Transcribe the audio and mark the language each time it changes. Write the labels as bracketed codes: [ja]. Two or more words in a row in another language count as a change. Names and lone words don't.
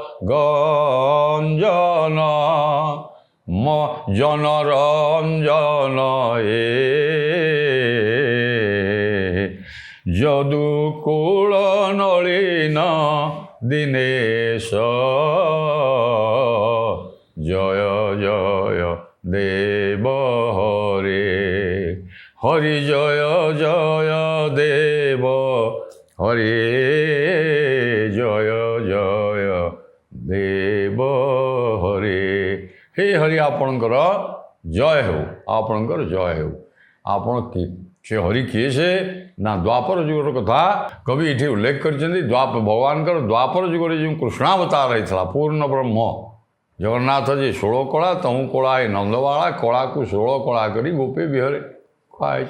[sa] ଗଞ୍ଜନ, ଜନରଞ୍ଜନ ଯଦୁକୂଳ ନଳିନ ଦୀନେଶ, ଜୟ ଜୟ ଦେବ ହରେ, হরি জয় জয় দেব হরি জয় জয় দেব হরি। হে হরি [or] ଆପଣଙ୍କର ଜୟ ହେଉ, ଆପଣଙ୍କର ଜୟ ହେଉ। ଆପଣ ସେ ହରି କିଏ? ସେ ନା ଦ୍ୱାପର ଯୁଗର କଥା କବି ଏଠି ଉଲ୍ଲେଖ କରିଛନ୍ତି। ଭଗବାନଙ୍କର ଦ୍ୱାପର ଯୁଗରେ ଯେଉଁ କୃଷ୍ଣାବତାର ହେଇଥିଲା ପୂର୍ଣ୍ଣ ବ୍ରହ୍ମ ଜଗନ୍ନାଥ ଯେ 16 କଳା ତହୁଁ କଳା ଏ ନନ୍ଦବାଳା, କଳାକୁ 16 କଳା କରି ଗୋପେ ବିହରେ ଖୁଆଇଛି।